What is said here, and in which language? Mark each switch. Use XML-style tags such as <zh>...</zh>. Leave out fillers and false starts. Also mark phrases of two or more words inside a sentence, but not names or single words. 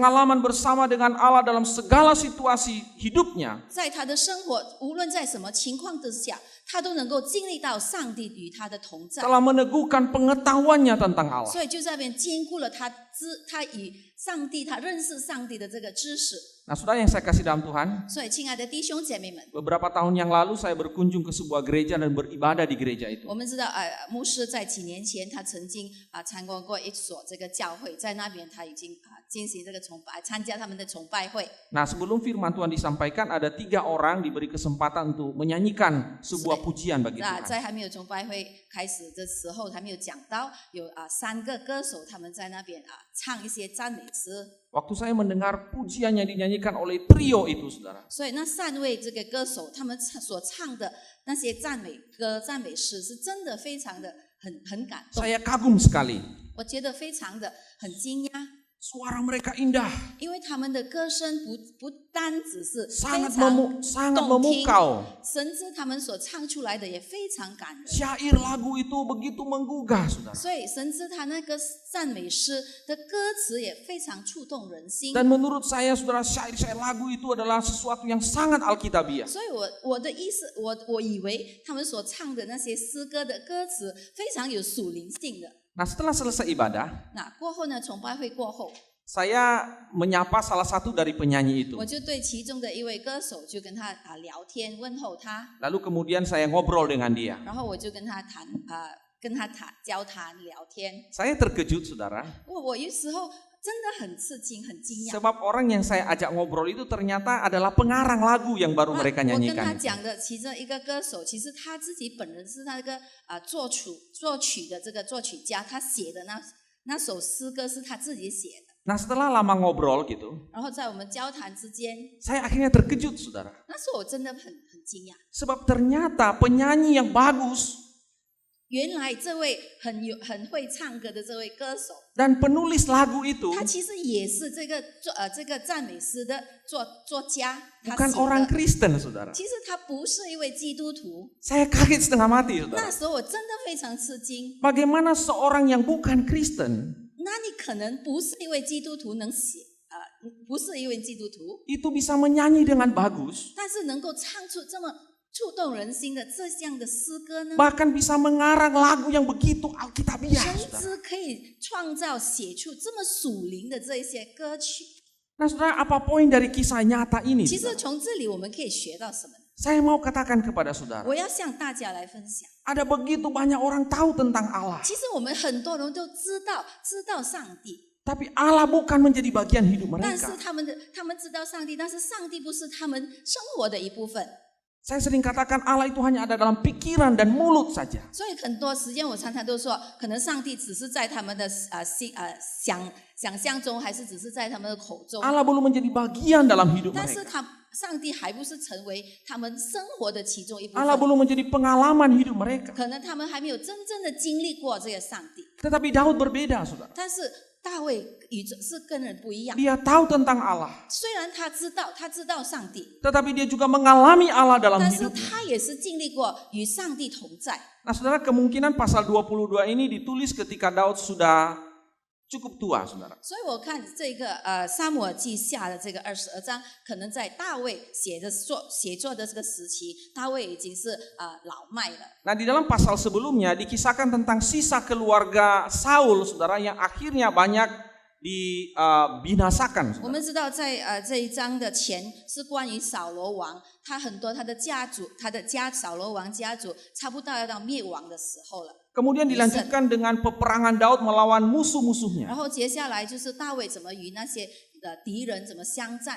<id>Pengalaman bersama dengan Allah dalam segala situasi hidupnya.</id> <zh>在他的生活无论在什么情况之下，他都能够经历到上帝与他的同在，</zh> <id>Telah meneguhkan pengetahuannya tentang Allah.</id> <zh>所以就在那边兼顾了他与上帝，他认识上帝的这个知识。</zh> <id>Nah, saudara yang saya kasih dalam Tuhan,</id> <zh>所以，亲爱的弟兄姐妹们，</zh> <id>beberapa tahun yang lalu saya berkunjung ke sebuah gereja dan beribadah di gereja itu.</id> <zh>我们知道，牧师在几年前他曾经参观过一所这个教会，在那边他已经进行这个崇拜，参加他们的崇拜会。</zh> <id>Nah, sebelum firman Tuhan disampaikan, ada 3 orang diberi kesempatan untuk menyanyikan sebuah pujian bagi</id> <zh>那</zh> <id>Tuhan.</id> <zh>在还没有崇拜会开始的时候，还没有讲到有3个歌手他们在那边唱一些赞美诗。</zh> <id>Waktu saya mendengar pujian yang dinyanyikan oleh trio itu, saudara,</id> <zh>所以那3位这个歌手他们所唱的那些赞美歌、赞美诗，是真的非常的很感动，</zh> <id>saya kagum sekali.</id> <zh>我觉得非常的很惊讶。</zh> <id>Suara mereka indah,</id> <zh>因为他们的歌声不单只是非</zh> <id>sangat</id> <zh>常动听，</zh> <id>memukau.</id> <zh>甚至他们所唱出来的也非常感人。</zh> <id>Syair lagu itu begitu menggugah, saudara.</id> <zh>所以，甚至他那个赞美诗的歌词也非常触动人心。</zh> <id>Dan menurut saya, saudara, syair-syair lagu itu adalah sesuatu yang sangat alkitabiah.</id> <zh>所以我的意思，我以为他们所唱的那些诗歌的歌词非常有属灵性的。</zh> <id>Nah, setelah selesai ibadah,</id> <zh>那过后呢，崇拜会过后，</zh> <id>saya menyapa salah satu dari penyanyi itu.</id> <zh>我就对其中的一位歌手就跟他聊天问候他，</zh> <id>Lalu kemudian saya ngobrol dengan dia.</id> <zh>然后我就跟他交谈聊天。</zh> <id>Saya terkejut, saudara.</id> <zh>我有时候真的很刺激，很惊讶。</zh> <id>Sebab orang yang saya ajak ngobrol itu ternyata adalah pengarang lagu yang baru mereka</id> <zh>我跟他</zh> <id>nyanyikan.</id> <zh>讲的其中一个歌手，其实他自己本人是那个作曲的这个作曲家，他写的那首诗歌是他自己写的。</zh> <id>Nah, setelah lama ngobrol gitu,</id> <zh>然后在我们交谈之间，</zh> <id>saya akhirnya terkejut, saudara.</id> <zh>那时候我真的很惊讶，</zh> <id>Sebab ternyata penyanyi yang bagus</id> <zh>原来这位很会唱歌的这位歌手，</zh> <id>dan penulis lagu itu</id> <zh>他其实也是这个赞美诗的作家，他</zh> <id>bukan</id> <zh>写</zh> <id>orang</id> <zh>的。</zh> <id>Kristen, saudara.</id> <zh>其实他不是一位基督徒，</zh> <id>Saya kaget setengah mati, saudara.</id> <zh>那时候我真的非常吃惊。</zh> <id>Bagaimana seorang yang bukan Kristen</id> <zh>那你可能不是一位基督徒，不是一位基督徒，</zh> <id>itu bisa menyanyi dengan bagus,</id> <zh>但是能够唱出这么触动人心的这样的诗歌呢？</zh> <id>bahkan bisa mengarang lagu yang begitu alkitabiah,</id> <zh>甚</zh> <id>saudara.</id> <zh>至可以创造写出这么属灵的这一些歌曲。</zh> <id>Nah, saudara, apa poin dari kisah nyata ini?</id> <zh>其实</zh> <id>Saudara?</id> <zh>从这里我们可以学到什么呢？</zh> <id>Saya mau katakan kepada saudara,</id> <zh>我要向大家来分享。</zh> <id>ada begitu banyak orang tahu tentang Allah,</id> <zh>其实我们很多人都知道上帝，</zh> <id>tapi Allah bukan menjadi bagian hidup</id> <zh>但是</zh> <id>mereka.</id> <zh>他们知道上帝，但是上帝不是他们生活的一部分。</zh> <id>Saya sering katakan Allah itu hanya ada dalam pikiran dan mulut saja.</id> <zh>所以很多时间我常常都说，可能上帝只是在他们的想象中，还是只是在他们的口中。</zh> <id>Allah belum menjadi bagian dalam hidup</id> <zh>但是</zh> <id>mereka.</id> <zh>上帝还不是成为他们生活的其中一部</zh> <id>Allah</id> <zh>分，</zh> <id>belum menjadi pengalaman hidup mereka.</id> <zh>可能他们还没有真正的经历过这个上帝。</zh> <id>Tetapi Daud berbeda, saudara.</id> <zh>但是大卫是跟人不一样，</zh> <id>Dia tahu tentang Allah,</id> <zh>虽然他知道上帝，</zh> <id>tetapi dia juga mengalami Allah dalam</id> <zh>但是</zh> <id>hidupnya.</id> <zh>他也是经历过与上帝同在。</zh> <id>Nah, saudara, kemungkinan pasal 22 ini ditulis ketika Daud sudah cukup tua, saudara.</id> <zh>所以我看这个撒母耳记下的这个22章，可能在大卫写作的这个时期，大卫已经是老迈了。</zh> <id>Nah, di dalam pasal sebelumnya dikisahkan tentang sisa keluarga Saul, saudara, yang akhirnya banyak dibinasakan.</id> <zh>我们知道在这一章的前是关于扫罗王，他很多他的家族，扫罗王家族差不多要到灭亡的时候了。</zh> <id>Kemudian dilanjutkan dengan peperangan Daud melawan musuh-musuhnya.</id> <zh>然后接下来就是大卫怎么与那些敌人怎么相战。</zh>